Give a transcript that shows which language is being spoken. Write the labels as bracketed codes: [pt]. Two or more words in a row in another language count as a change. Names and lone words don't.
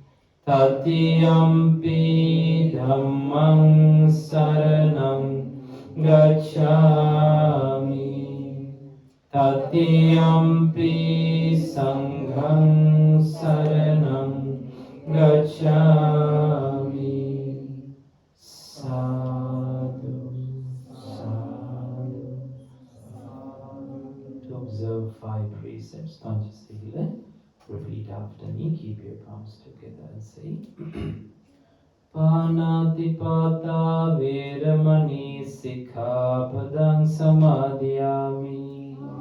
[pi] Tatiyampi dhammang saranang gacchami. Tatiyampi sanghang saranang gacchami. Sadhu, sadhu. [en] To observe 5 precepts consciously, repeat after me, keep your palms together and say [pi] Panatipata Veramani Sikkhapadang Samadhiyami.